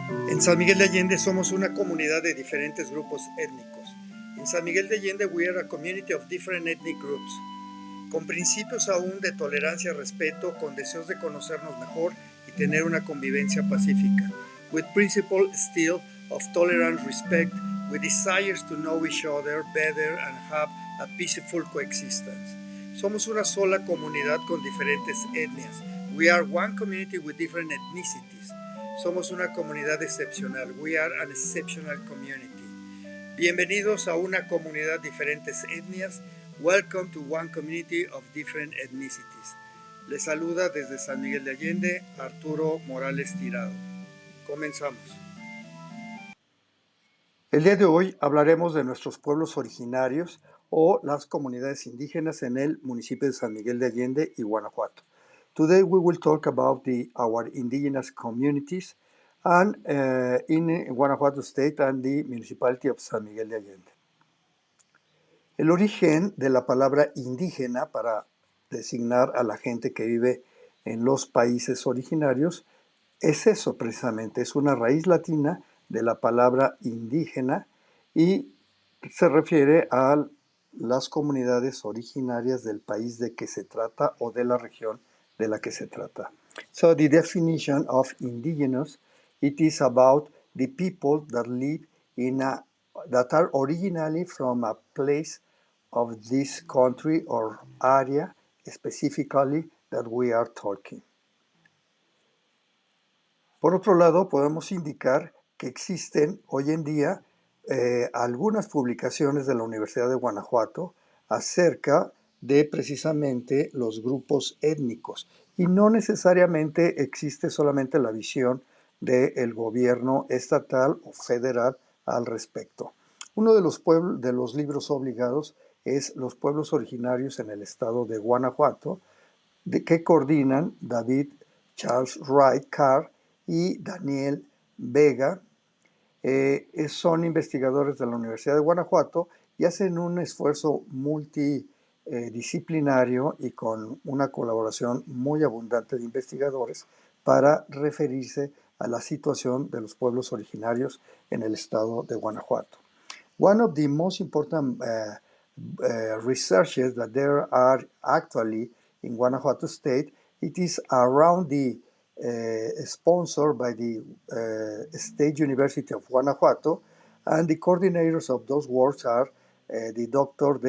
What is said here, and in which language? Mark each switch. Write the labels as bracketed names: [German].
[Spanish] En San Miguel de Allende somos una comunidad de diferentes grupos étnicos. [English] In San Miguel de Allende we are a community of different ethnic groups, [Spanish] con principios aún de tolerancia, respeto, con deseos de conocernos mejor y tener una convivencia pacífica. [English] With principle still of tolerance, respect, with desires to know each other better and have a peaceful coexistence. [Spanish] Somos una sola comunidad con diferentes etnias. [English] We are one community with different ethnicities. [Spanish] Somos una comunidad excepcional. [English] We are an exceptional community. [Spanish] Bienvenidos a una comunidad de diferentes etnias. [English] Welcome to one community of different ethnicities. [Spanish] Les saluda desde San Miguel de Allende Arturo Morales Tirado. Comenzamos. El día de hoy hablaremos de nuestros pueblos originarios o las comunidades indígenas en el municipio de San Miguel de Allende y Guanajuato. [English] Today we will talk about our indigenous communities and in Guanajuato State and the municipality of San Miguel de Allende. [Spanish] El origen de la palabra indígena para designar a la gente que vive en los países originarios es eso precisamente, es una raíz latina de la palabra indígena y se refiere a las comunidades originarias del país de que se trata o de la región de la que se trata. [English] So the definition of indigenous, it is about the people that live that are originally from a place of this country or area specifically that we are talking. [Spanish] Por otro lado, podemos indicar que existen hoy en día algunas publicaciones de la Universidad de Guanajuato acerca de precisamente los grupos étnicos y no necesariamente existe solamente la visión del gobierno estatal o federal al respecto. Uno de los libros obligados es Los pueblos originarios en el estado de Guanajuato, que coordinan David Charles Wright Carr y Daniel Vega. Son investigadores de la Universidad de Guanajuato y hacen un esfuerzo multidisciplinario y con una colaboración muy abundante de investigadores para referirse a la situación de los pueblos originarios en el estado de Guanajuato. [English] One of the most important researches that there are actually in Guanajuato State, it is around the sponsored by the State University of Guanajuato, and the coordinators of those works are the Dr.